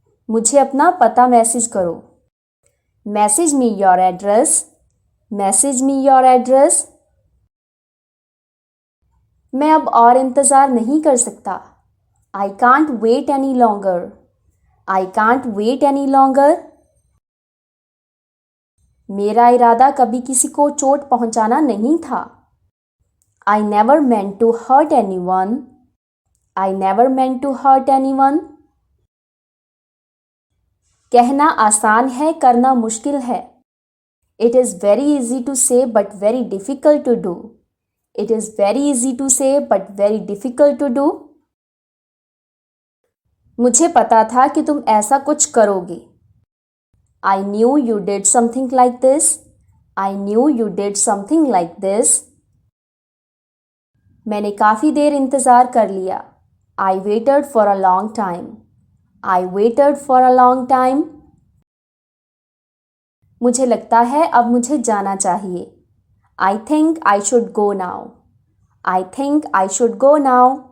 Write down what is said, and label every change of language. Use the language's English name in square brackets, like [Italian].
[Hindi] मुझे अपना पता मैसेज करो. [English] Message me your address. Message me your address. [Hindi] मैं अब और इंतज़ार नहीं कर सकता. [English] I can't wait any longer. I can't wait any longer. [Hindi] मेरा इरादा कभी किसी को चोट पहुंचाना नहीं था. [English] I never meant to hurt anyone. I never meant to hurt anyone. [Hindi] कहना आसान है, करना मुश्किल है. [English] It is very easy to say but very difficult to do. It is very easy to say but very difficult to do. [Hindi] मुझे पता था कि तुम ऐसा कुछ करोगे. [English] I knew you did something like this. I knew you did something like this. [Hindi] मैंने काफ़ी देर इंतज़ार कर लिया. [English] I waited for a long time. I waited for a long time. [Hindi] मुझे लगता है अब मुझे जाना चाहिए. [English] I think I should go now. I think I should go now.